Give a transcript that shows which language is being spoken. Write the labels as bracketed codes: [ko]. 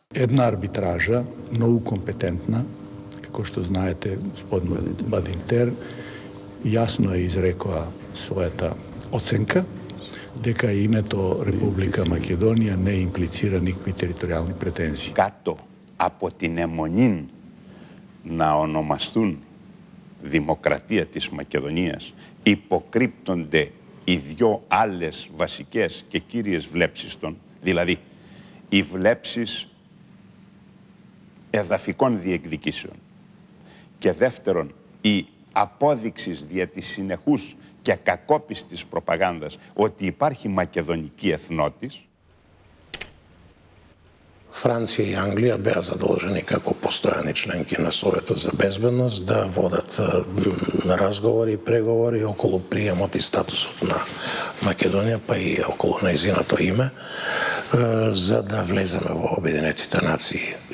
[mk] Една арбитража, многу компетентна, како што знаете, господин Бадинтер, јасно е изрекоа својата оценка, дека името Република Македонија не имплицира никакви територијални претензии. [el] Κάτω από την αιμονή να ονομαστούν Δημοκρατία της Μακεδονίας υποκρύπτονται οι δυο άλλες βασικές και κύριες βλέψεις των, δηλαδή οι βλέψεις εδαφικών διεκδικήσεων και δεύτερον η απόδειξης δια της συνεχούς και κακόπιστης προπαγάνδας ότι υπάρχει μακεδονική εθνότης. [mk] Франција и Англија беа задолжени како постојани членки на Советот за безбедност да водат разговори и преговори околу приемот и статусот на Македонија, па и околу нејзиното име, за да влеземе во Обединетите нации.